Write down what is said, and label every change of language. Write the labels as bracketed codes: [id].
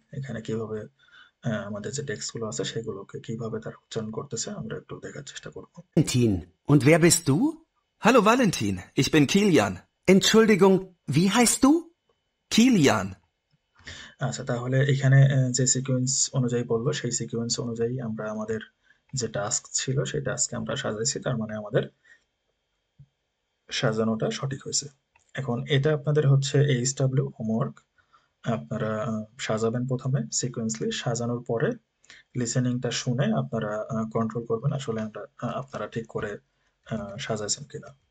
[bn] এখানে কিভাবে আমাদের যে টেক্সট গুলো আছে সেগুলোকে কিভাবে তার উচ্চারণ করতেছে আমরা একটু দেখার চেষ্টা করব। [de] Und wer bist du? Hallo Valentin, ich bin Kilian. Entschuldigung, wie heißt du? Kilian. [bn] আচ্ছা, তাহলে এখানে যে সিকোয়েন্স অনুযায়ী বললো সেই সিকোয়েন্স অনুযায়ী আমরা আমাদের যে টাস্ক ছিল সেই টাস্কে আমরা সাজাইছি, তার মানে আমাদের সাজানোটা সঠিক হয়েছে। এখন এটা আপনাদের হচ্ছে এইচডব্লিউ হোমওয়ার্ক। আপনারা সাজাবেন প্রথমে সিকোয়েন্সলি, সাজানোর পরে লিসেনিংটা শুনে আপনারা কন্ট্রোল করবেন আসলে আপনারা ঠিক করে সাজাইছেন কিনা।